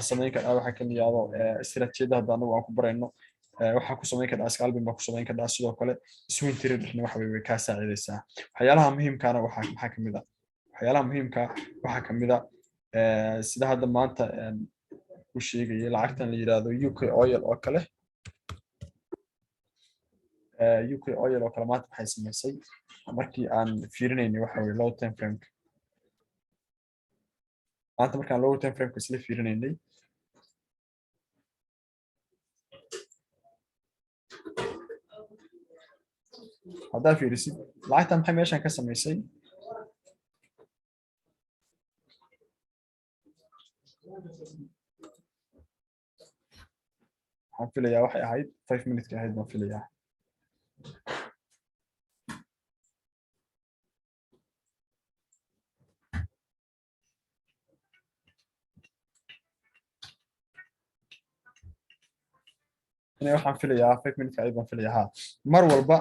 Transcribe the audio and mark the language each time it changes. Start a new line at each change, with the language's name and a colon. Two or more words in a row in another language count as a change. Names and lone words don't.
Somali: samayn kadhaa waxa ka miyaado istiraatiijiyada hadda anagu aan ku barayno waxaa ku samayn kadhaa scalping baa ku samayn kadhaa sidoo kale swing traderna waxa weeye way kaa saacidaysaa waxyaalaha muhiimkaana maxaa kamid ah waxyaalaha muhiimka waxaa kamid ah sida hadda maanta ku sheegayay lacagtan la yiraahdo UK oil oo kale UK oil oo kale maanta waxay samaysay markii aan fiirinaynay waxa weeye
English: low time frame
Somali: maanta markaan
English: low time frame
Somali: isla fiirinaynay haddaa fiirisid lacagtan maxay meeshan ka samaysay waxaan filayaa waxay ahayd 5 minutes ahayd baan filayaa waxaan filayaa 5 minutes ahayd baan filayaa mar walba